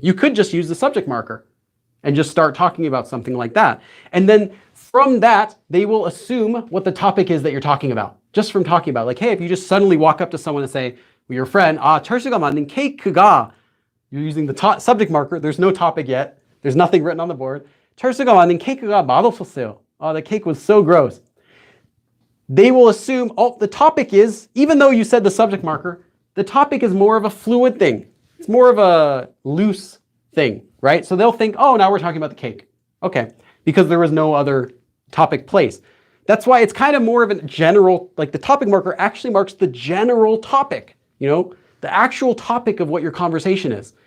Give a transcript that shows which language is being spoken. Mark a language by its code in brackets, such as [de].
[en] You could just use the subject marker and just start talking about something like that. And then from that, they will assume what the topic is that you're talking about. Just from talking about, like, hey, if you just suddenly walk up to someone and say, well, your friend, [ko] 철수가 만든 케이크가, [en] you're using the subject marker, there's no topic yet, there's nothing written on the board. [ko] 철수가 만든 케이크가 맛없었어요. [en] Oh, the cake was so gross. They will assume, oh, the topic is, even though you said the subject marker, the topic is more of a fluid thing. It's more of a loose thing, right? So they'll think, oh, now we're talking about the cake. Okay, because there was no other topic placed. That's why it's kind of more of a general, like the topic marker actually marks the general topic, you know, the actual topic of what your conversation is.